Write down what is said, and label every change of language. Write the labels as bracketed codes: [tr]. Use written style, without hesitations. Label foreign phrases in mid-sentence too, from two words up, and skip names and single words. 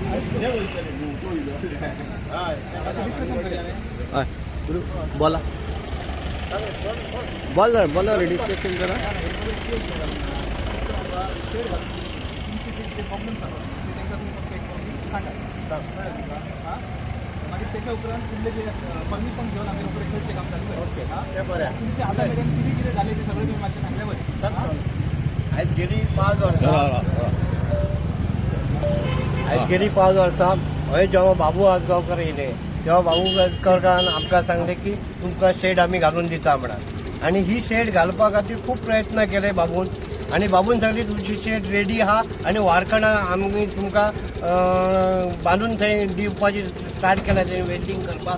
[mr] बोला बोला बोला रजिस्ट्रेशन करा. त्याच्या उपरांत परमिशन घेऊन आम्ही खेळचे काम चालू आहे. तुमचे आता किती किती झाले ते सगळं तुम्ही माझ्या सांगल्यावर [kok] आज गेली 5 वर्सां गेली 5 वर्सां हय जेव्हा बाबू आजगांवकर येयले तेव्हा बाबू आजगांवकारान आमकां सांगले की तुमकां शेड आमी घालून दिता म्हणून. आणि ही शेड घालपा खातीर खूब प्रयत्न केले बाबून. आणि बाबून सांगली तुमची शेड रेडी आहा आणि वारकणां आमी तुमकां बांदून थंय दिवपाची स्टार्ट केल्या थंय वेटिंग करपाक.